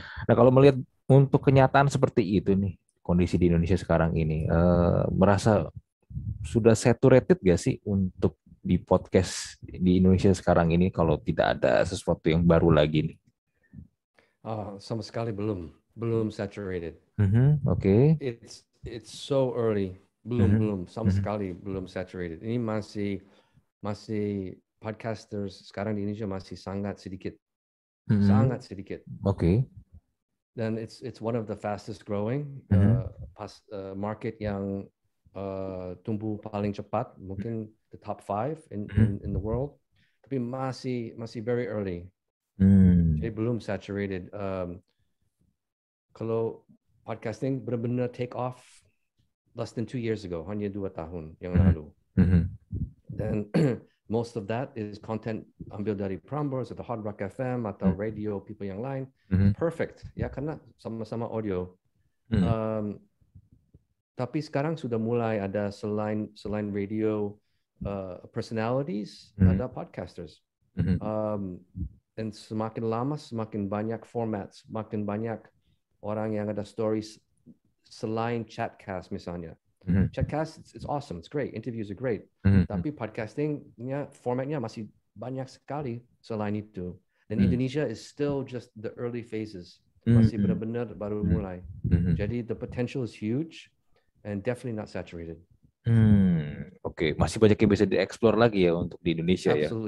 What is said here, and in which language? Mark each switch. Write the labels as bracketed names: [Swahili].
[Indonesian] Nah, kalau melihat untuk kenyataan seperti itu nih, kondisi di Indonesia sekarang ini, merasa sudah saturated gak sih untuk di podcast di Indonesia sekarang ini kalau tidak ada sesuatu yang baru lagi nih? Sama sekali belum saturated. Oke. [English] It's so early. Mhm. [Indonesian] Belum sama Mhm. sekali belum saturated. Ini masih podcasters sekarang di Indonesia masih Mhm. sangat sedikit. Oke. Dan [English] it's one of the fastest growing Mhm. [Indonesian] market yang tumbuh paling cepat, mungkin [English] the top 5 Mhm. in the world. [Indonesian] Tapi masih [English] very early. Hmm. [Indonesian] Jadi belum saturated. Kalau podcasting benar-benar [English] take off less than 2 years ago, [Indonesian] hanya 2 tahun yang Mhm. lalu. Mhm. Dan [English] most of that is content [Indonesian] ambil dari Prambors atau Hard Rock FM atau [English] radio people [Indonesian] yang lain. Mhm. [English] It's perfect [Indonesian] ya karena sama-sama audio. Mhm. Tapi sekarang sudah mulai ada selain radio personalities, Mhm. ada podcasters. Mhm. Dan semakin lama semakin banyak format, semakin banyak orang yang ada stories selain chatcast misalnya. [English] Chatcast it's awesome, it's great, interviews are great. [Indonesian] Tapi podcastingnya formatnya masih banyak sekali selain itu. [English] Dan Indonesia is still just the early phases, [Indonesian] masih benar-benar baru mulai. Jadi [English] the potential is huge and definitely not saturated. Oke. [Indonesian] Masih banyak yang bisa dieksplor lagi ya untuk di Indonesia ya.